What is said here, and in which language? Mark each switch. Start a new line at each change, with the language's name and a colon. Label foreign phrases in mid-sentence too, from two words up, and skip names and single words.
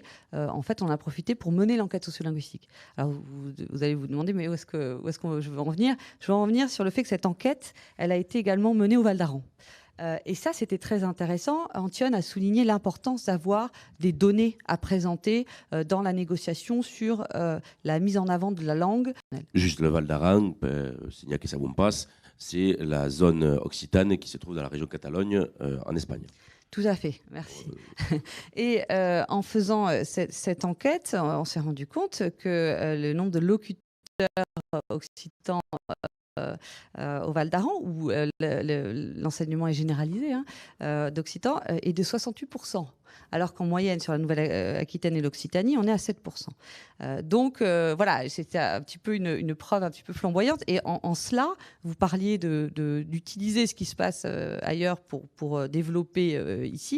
French: En fait, on a profité pour mener l'enquête sociolinguistique. Alors, vous allez vous demander, mais où est-ce que je veux en venir ? Je veux en venir sur le fait que cette enquête, elle a été également menée au Val d'Aran. Et ça, c'était très intéressant. Antione a souligné l'importance d'avoir des données à présenter dans la négociation sur la mise en avant de la langue. Juste le Val d'Aran, signa que ça vous passe, c'est la zone occitane qui se trouve dans la région Catalogne, en Espagne. Tout à fait, merci. Et en faisant cette enquête, on s'est rendu compte que le nombre de locuteurs occitans au Val d'Aran, où l'enseignement est généralisé d'occitan, est de 68%. Alors qu'en moyenne, sur la Nouvelle-Aquitaine et l'Occitanie, on est à 7%. Donc, voilà, c'était un petit peu une preuve un petit peu flamboyante. Et en cela, vous parliez d'utiliser ce qui se passe ailleurs pour développer ici.